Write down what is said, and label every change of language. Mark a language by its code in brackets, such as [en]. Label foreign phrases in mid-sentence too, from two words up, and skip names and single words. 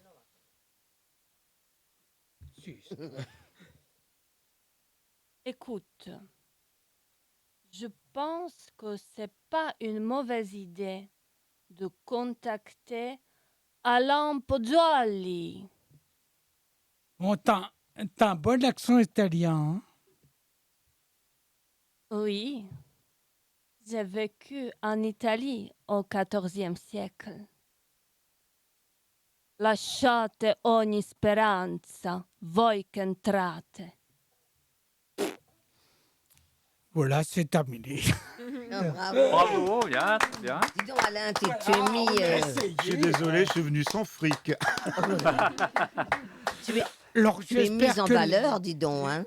[fr] Écoute, je pense que c'est pas une mauvaise idée de contacter Alain Pozzuoli. Bon, t'as un bon accent italien. Hein? Oui, j'ai vécu en Italie au XIVe siècle. [it] Lasciate ogni speranza, voi che entrate. [fr] Voilà, c'est terminé. Non, bravo. Bravo, bien, bien. Dis donc, Alain, tu es mis. Je suis désolé, je suis venu sans fric. Alors, Tu es mis en valeur, dis donc. Hein.